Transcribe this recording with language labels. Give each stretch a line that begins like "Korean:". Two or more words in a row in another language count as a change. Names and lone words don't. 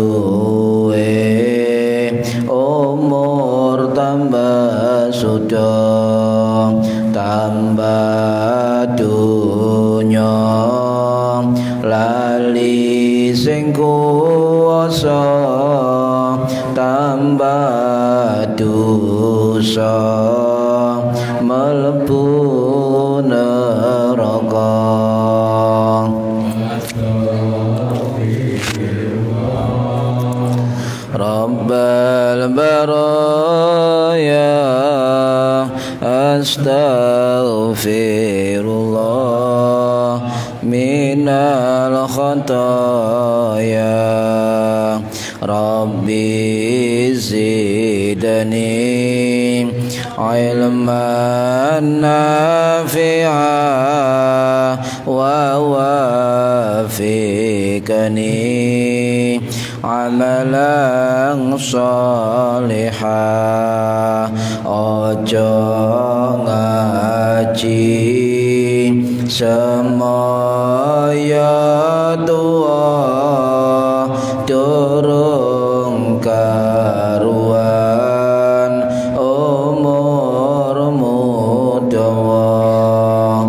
Javanese: suwe umur tambah sudah, tambah dunya lali sing kuwasa, tambah dosa mlebu neraka.
Arabic: رب البرايا. أستغفر الله من الخطايا. رب زدني علما نافعا ووفقني عملا صالحة.
Javanese: Ojo ngaji semaya tua durung karuan umurmu dawa.